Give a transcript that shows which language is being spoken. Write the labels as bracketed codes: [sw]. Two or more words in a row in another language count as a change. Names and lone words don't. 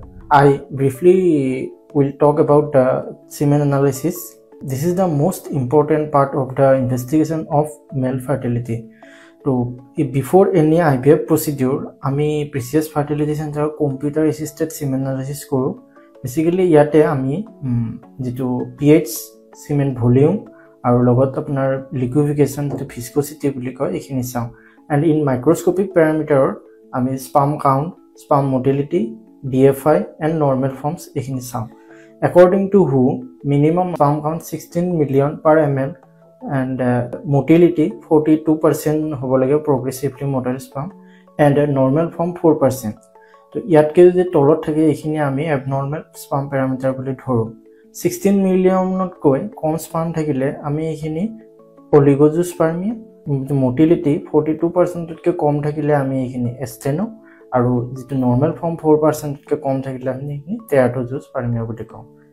[en] I briefly will talk about semen analysis. This is the most important part of the investigation of male fertility. So, before any IVF procedure, আমি Precious Fertility Center computer assisted semen analysis কৰো. [as] Basically, ইয়াতে আমি যেটো pH, [en] semen volume [as] আৰু লগত আপোনাৰ লিকুইফিকেশন যেটো ভিস্কোসিটি বুলি কয় এখিনি চাও [en] and in microscopic parameter [as] আমি [en] sperm count, sperm motility, DFI and normal forms [as] এখিনি চাও. [en] According to WHO, minimum sperm count 16 million per ml and motility 42% [as] হ'ব লাগে [en] progressively motile sperm and normal form 4%. [as] তো ইয়াতকে যদি তলত থাকে এখিনি আমি [en] abnormal sperm parameter [as] বুলি ধৰো. 16 মিলিয়নতকৈ কম স্পাৰ্ম থাকিলে আমি এখিনি [en] oligozoospermia motility [as] 42% তকৈ কম থাকিলে আমি এখিনি এষ্টেনো আৰু যেটো [en] normal form [as] 4% তকৈ কম থাকিলে আমি এখিনি টেৰাটোজোস্পাৰ্মিয়া বুলি কওঁ।